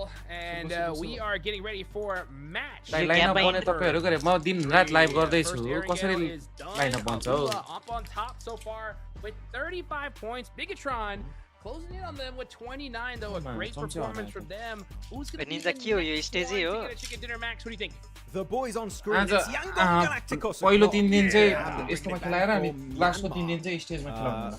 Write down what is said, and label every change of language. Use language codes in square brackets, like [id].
[en] And we are getting ready for match. [ne] Lineup bane तपाईहरु गरे म दिनरात लाइभ गर्दै छु कसरी लाइनअप बन्छ हो [en] up on top so far with 35 points. Bigatron closing in on them with 29 though. A great performance from them. Who's going to be the chicken dinner, Max? What do you think? The boys on screen. It's Yangon Galacticos. [ne] पहिलो 3 दिन चाहिँ यस्तोमा खेलाएर अनि लास्टको 3 दिन चाहिँ स्टेजमा खेलाउनु